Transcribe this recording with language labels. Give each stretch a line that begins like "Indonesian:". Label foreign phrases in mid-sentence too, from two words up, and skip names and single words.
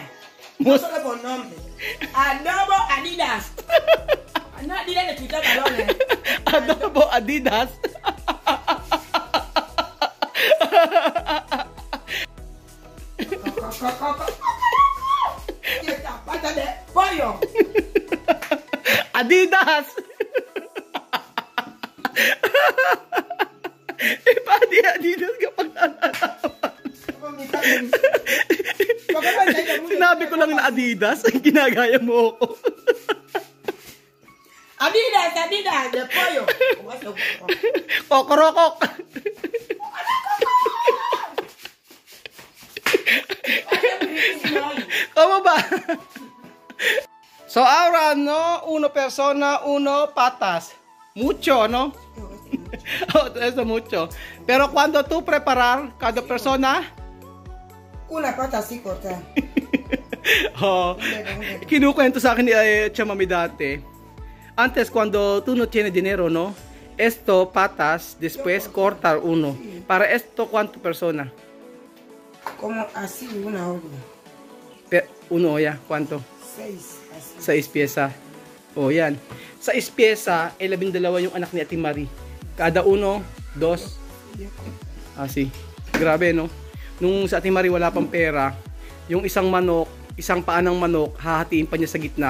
Spanish: No solo por nombre. Adobo Adidas. No, Adidas de quitar balones. Adobo Adidas. Esta pata de pollo. Adidas.
Filipino: Adidas kapag sinabi ko lang na Adidas, ginagaya mo ako.
Spanish: Adidas de pollo.
Filipino: Kokorokok. Tama ba?
Spanish: So ahora, no, uno persona, uno patas. Mucho, ¿no? Eso mucho. Pero cuando tú preparar cada persona, una pata así corta.
Filipino: Kinukwento sa akin ni Chamame dati.
Spanish: Antes, cuando tú no tienes dinero, ¿no? Esto, patas, después cortar uno. Para esto, ¿cuánto persona? Como así, una hora. Uno, ya, ¿cuánto? 6.
Filipino: 6 pyesa. O, yan. 6 pyesa, 12 yung anak ni Ate Marie. Kada 1, 2. Así. Grabe, no? Nung sa Ate Marie wala pang pera, yung isang manok, isang paa ng manok, hahatiin pa niya sa gitna.